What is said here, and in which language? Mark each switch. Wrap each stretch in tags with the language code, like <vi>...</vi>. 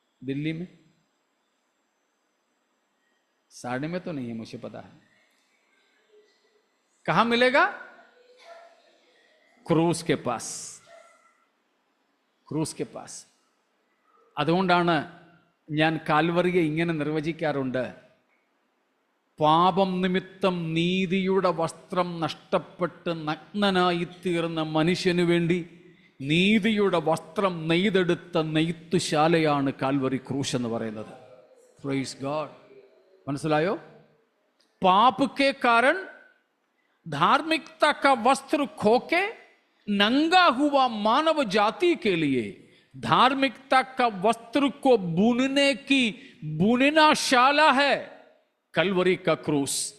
<hi>दिल्ली में? साड़ी में तो नहीं है, मुझे पता है। कहां मिलेगा? ക്രൂസ് के पास, ക്രൂസ് के पास.</hi> <ml>അതുകൊണ്ടാണ് ഞാൻ കാൽവറിയെ ഇങ്ങനെ നിർവചിക്കാറുണ്ട്: പാപം നിമിത്തം നീതിയുടെ വസ്ത്രം നഷ്ടപ്പെട്ട് നഗ്നനായിത്തീർന്ന മനുഷ്യനു വേണ്ടി നീതിയുടെ വസ്ത്രം നെയ്തെടുത്ത നെയ്ത്തുശാലയാണ് കാൽവറി ക്രൂശ് എന്ന് പറയുന്നത്. Praise God. മനസ്സിലായോ?</ml> <hi>पाप के कारण धार्मिकता का वस्त्र खोके नंगा हुआ मानव जाति के लिए धार्मिकता का वस्त्र को बुनने की बुननाशाला है कलवरी का क्रूस.</hi>